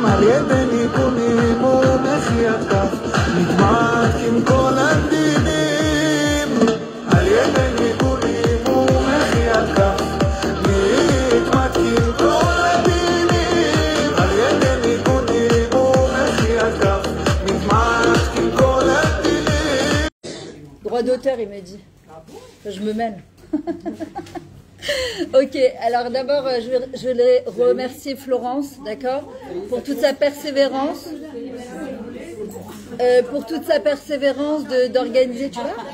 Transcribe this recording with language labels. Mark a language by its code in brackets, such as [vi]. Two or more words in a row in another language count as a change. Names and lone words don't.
[he] על ידי ניגונים ומחיית כף, מתמתקים כל הדינים. על ידי ניגונים ומחיית כף, מתמתקים כל הדינים. על ידי ניגונים ומחיית כף, מתמתקים כל הדינים. [fr] Droit d'auteur, il me dit. Je me mêle. Ok, alors d'abord, je vais remercier Florence, d'accord, pour toute sa persévérance. Pour toute sa persévérance d'organiser, tu vois.